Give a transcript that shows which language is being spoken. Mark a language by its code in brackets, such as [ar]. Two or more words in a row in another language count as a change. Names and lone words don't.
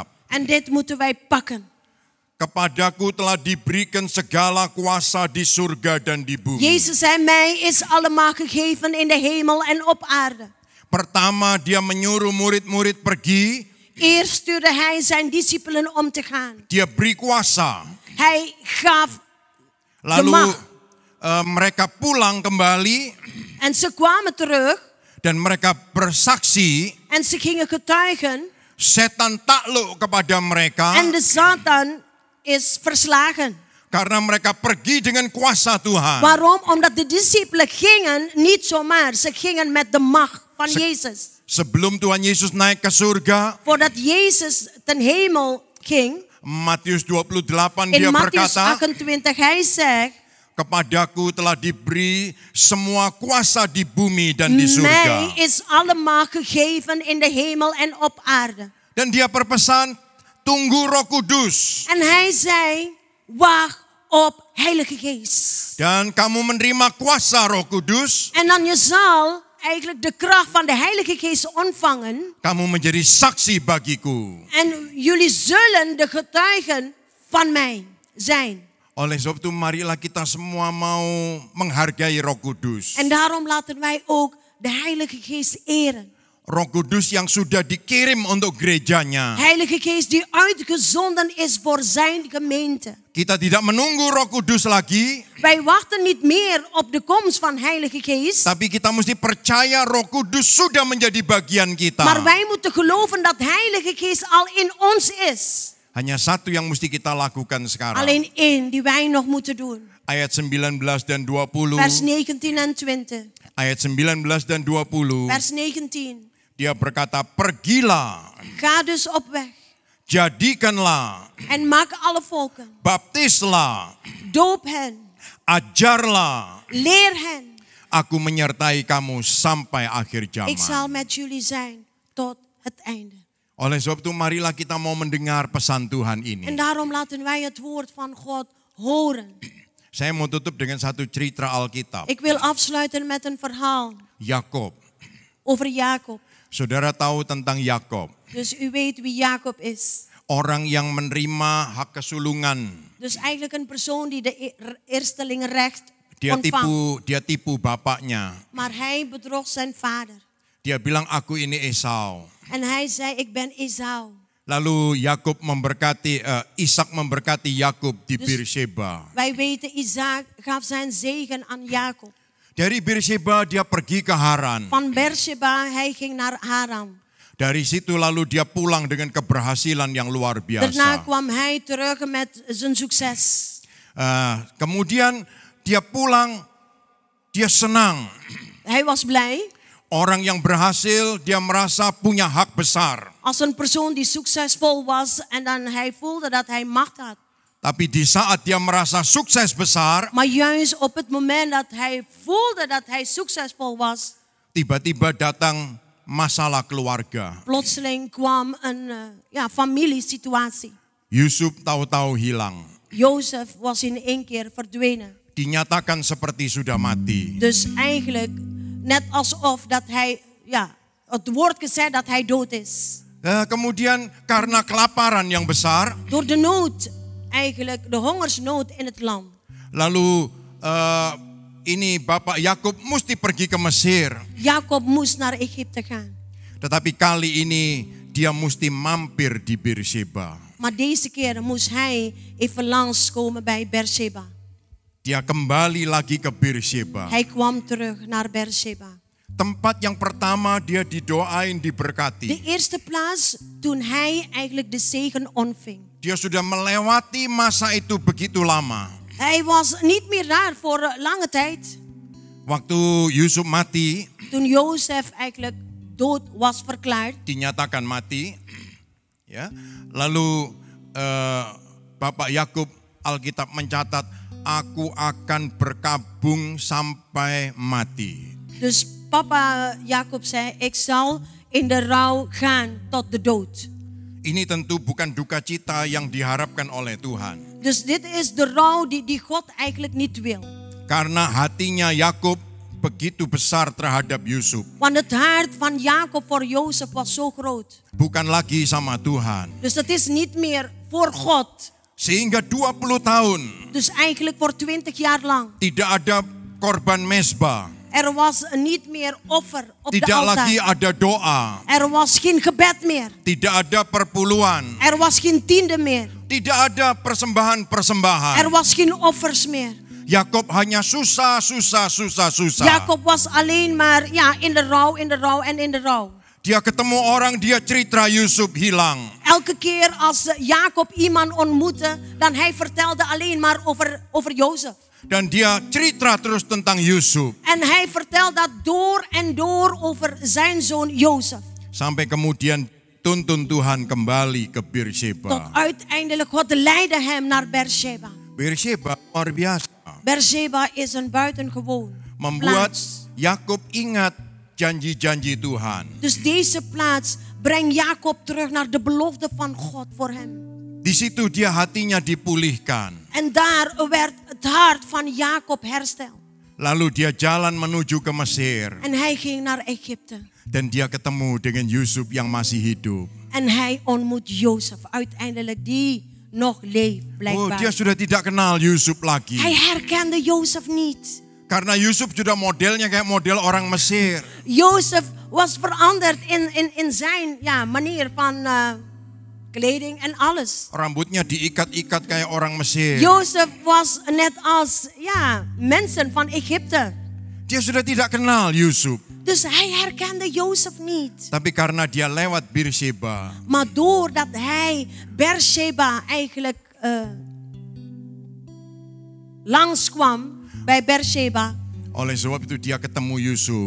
[nl] En dit moeten wij pakken. [id] Kepadaku telah diberikan segala kuasa di surga dan di bumi. [nl] Jezus zei, mij is alle macht gegeven in de hemel en op aarde. [id] Pertama dia menyuruh murid-murid pergi. [nl] Eerst stuurde hij zijn discipelen om te gaan. [id] Dia beri kuasa. [nl] Hij gaf [id] Lalu [nl] macht. [id] Mereka pulang kembali. [nl] En ze kwamen terug. [id] Dan mereka bersaksi. [nl] En ze gingen getuigen. [id] Setan takluk kepada mereka. [nl] En de Satan is verslagen. [id] Karena mereka pergi dengan kuasa Tuhan. [nl] Waarom? Omdat de discipelen gingen niet zomaar. Ze gingen met de macht van Jezus. [id] Sebelum Tuhan Yesus naik ke surga. [nl] Voordat Jezus ten hemel ging. [id] Matius 28 [nl] In [id] dia Matius berkata. [nl] 28 hij zegt. [id] Kepadaku telah diberi semua kuasa di bumi dan di surga. [nl] Mij is alle macht gegeven in de hemel en op aarde. [id] Dan dia berpesan, tunggu Roh Kudus. [nl] En hij zei, wacht op Heilige Geest. [id] Dan kamu menerima kuasa Roh Kudus. [nl] En dan je zal eigenlijk de kracht van de Heilige Geest ontvangen. [id] Kamu menjadi saksi bagiku. [nl] En jullie zullen de getuigen van mij zijn. [id] Oleh sebab itu marilah kita semua mau menghargai Roh Kudus. [nl] En daarom laten wij ook de Heilige Geest eren. [id] Roh Kudus yang sudah dikirim untuk gerejanya. [nl] Heilige Geest die uitgezonden is voor zijn gemeente. [id] Kita tidak menunggu Roh Kudus lagi. [nl] Wij wachten niet meer op de komst van Heilige Geest. [id] Tapi kita mesti percaya Roh Kudus sudah menjadi bagian kita. [nl] Maar wij moeten geloven dat Heilige Geest al in ons is. [id] Hanya satu yang mesti kita lakukan sekarang. [nl] Alleen één die wij nog moeten doen. [id] Ayat 19 dan 20. [nl] Vers 19 en 20. [id] Ayat 19 dan 20. [nl] Vers 19. [id] Dia berkata, pergilah. [nl] Ga dus op weg. [id] Jadikanlah. [nl] En maak alle volken. [id] Baptislah. [nl] Doop hen. [id] Ajarlah. [nl] Leer hen. [id] Aku menyertai kamu sampai akhir zaman. [nl] Ik zal met jullie zijn tot het einde. [id] Oleh sebab itu marilah kita mau mendengar pesan Tuhan ini. [nl] En daarom laten wij het woord van God horen. [id] Saya mau tutup dengan satu cerita Alkitab. [nl] Ik wil afsluiten met een verhaal [id] Yakob. [nl] over Jacob. [id] Saudara tahu tentang Yakob. [nl] Dus u weet wie Jacob is. [id] Orang yang menerima hak kesulungan. [nl] Dus eigenlijk een persoon die de eerstelingenrecht [id] Dia [nl] ontvangt. [id] tipu bapaknya. [nl] Maar hij bedroog zijn vader. [id] Dia bilang aku ini Esau. [nl] En hij zei, ik ben Esau. [id] Lalu Ishak memberkati Yakub di [nl] Dus [id] Beersheba. [nl] wij weten, Isaac gaf zijn zegen aan Jacob. [id] Dari Beersheba dia pergi ke Haran. [nl] Van Beersheba, hij ging naar Haran. [id] Dari situ lalu dia pulang dengan keberhasilan yang luar [nl] Daarna [id] biasa. [nl] kwam hij terug met zijn succes. [id] Kemudian dia pulang, dia senang. [nl] Hij was blij. [id] Orang yang berhasil, dia merasa punya hak besar. [nl] Als een persoon die succesvol was en dan hij voelde dat hij macht had. [id] Tapi di saat dia merasa sukses besar, [nl] Maar juist op het moment dat hij voelde dat hij succesvol was, [id] tiba-tiba datang masalah keluarga. [nl] plotseling kwam een familiesituatie. [id] Yusuf tahu-tahu hilang. [nl] Jozef was in één keer verdwenen. [id] Dinyatakan seperti sudah mati. [nl] Dus eigenlijk net alsof dat hij, het wordt gezegd dat hij dood is. [id] Kemudian karena kelaparan yang besar, [nl] Door de nood, eigenlijk de hongersnood in het land. [id] lalu ini Bapak Yakub mesti pergi ke Mesir. [nl] Jacob moest naar Egypte gaan. [id] Tetapi kali ini dia mesti mampir di Beersheba. [nl] Maar deze keer moest hij even langskomen bij Beersheba. [id] Dia kembali lagi ke Beersheba. [nl] Hij kwam terug naar Beersheba. [id] Tempat yang pertama dia didoain, diberkati. [nl] De eerste plaats toen hij eigenlijk de zegen ontving. [id] Dia sudah melewati masa itu begitu lama. [nl] Hij was niet meer daar voor lange tijd. [id] Waktu Yusuf mati, [nl] Toen Jozef eigenlijk dood was verklaard. [id] dinyatakan mati. Ya. Lalu Bapak Yakub Alkitab mencatat, aku akan berkabung sampai mati. [nl] Dus papa Jacob zei, ik zal in de rouw gaan tot de dood. [id] Ini tentu bukan duka cita yang diharapkan oleh Tuhan. [nl] Dus dit is de rouw die God eigenlijk niet wil. [id] Karena hatinya Yakub begitu besar terhadap Yusuf. [nl] Want het hart van Jacob voor Jozef was zo groot. [id] Bukan lagi sama Tuhan. [nl] Dus het is niet meer voor God. [id] Sehingga 20 tahun [nl] Dus eigenlijk voor 20 jaar lang. [id] tidak ada korban mesbah. [nl] Er was niet meer offer op de [id] Tidak lagi [nl] altaar. [id] ada doa. [nl] Er was geen gebed meer. [id] Tidak ada perpuluhan. [nl] Er was geen tiende meer. [id] Tidak ada persembahan-persembahan. [nl] Er was geen offers meer. [id] Yakob hanya susah. [nl] Jacob was alleen maar in de rouw en in de rouw. [id] Dia ketemu orang, dia cerita Yusuf hilang. [nl] Elke keer als Jacob iemand ontmoette, dan hij vertelde alleen maar over Jozef. [id] Dan dia cerita terus tentang Yusuf. [nl] En hij vertelde dat door en door over zijn zoon Jozef. [id] Sampai kemudian tuntun Tuhan kembali ke [nl] Tot [id] Beersheba. [nl] uiteindelijk God leidde hem naar Beersheba. [id] Beersheba luar biasa. [nl] Beersheba is een buitengewoon [id] Membuat [nl] plaats. [id] Yakub ingat janji-janji Tuhan. [nl] Dus deze plaats brengt Jacob terug naar de belofte van God voor hem. [id] Di situ dia hatinya dipulihkan. [nl] En daar werd het hart van Jacob hersteld. [id] Lalu dia jalan menuju ke Mesir. [nl] En hij ging naar Egypte. [id] Dan dia ketemu dengan Yusuf yang masih hidup. [nl] En hij ontmoet Jozef, uiteindelijk die nog leeft [id] Oh, [nl] blijkbaar. [id] dia sudah tidak kenal Yusuf lagi. [nl] Hij herkende Jozef niet. [id] Karena Yusuf sudah modelnya kayak model orang Mesir. [nl] Jozef was veranderd in zijn manier van kleding en alles. [id] Rambutnya diikat-ikat kayak orang Mesir. [nl] Jozef was net als mensen van Egypte. [id] Dia sudah tidak kenal Yusuf. [nl] Dus hij herkende Jozef niet. [id] Tapi karena dia lewat Beersheba, [nl] Maar doordat hij Beersheba eigenlijk langskwam bij Beersheba. [id] oleh sebab itu dia ketemu Yusuf.